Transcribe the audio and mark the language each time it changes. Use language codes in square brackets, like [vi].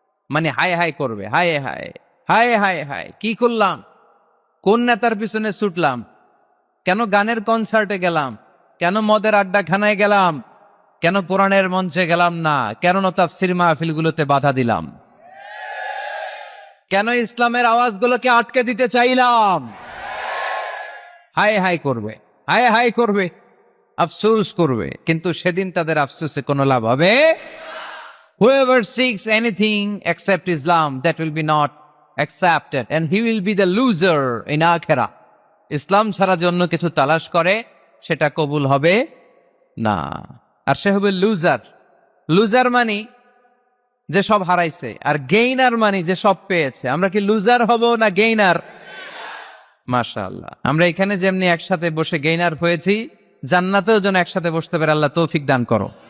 [bn] মানে হায় হায় করবে, হায় হায় হায় হায় হায়, কি করলাম, কোন নেতার পিছনে ছুটলাম, কেন গানের কনসার্টে গেলাম, কেন মদের আড্ডাখানায় গেলাম, কেন কোরআনের মঞ্চে গেলাম না, কেন তাফসীর মাহফিলগুলোতে বাধা দিলাম, কেন ইসলামের আওয়াজগুলোকে আটকে দিতে চাইলাম। হায় হায় করবে, হায় হায় করবে, আফসোস করবে। কিন্তু সেদিন তাদের আফসোসে কোনো লাভ হবে। [en] Whoever seeks anything except Islam, that will be not accepted, and he will be the loser in akhirah. [bn] ইসলাম ছাড়া যে অন্য কিছু তালাশ করে, সেটা কবুল হবে না, আর সে হবে লুজার। লুজার মানে যে সব হারাইছে, আর গেইনার মানে যে সব পেয়েছে। আমরা কি লুজার হব না গেইনার? মাশাআল্লাহ, আমরা এখানে যেমনি একসাথে বসে গেইনার হয়েছি, জান্নাতেও যেন একসাথে বসতে পারে আল্লাহ তৌফিক দান করো।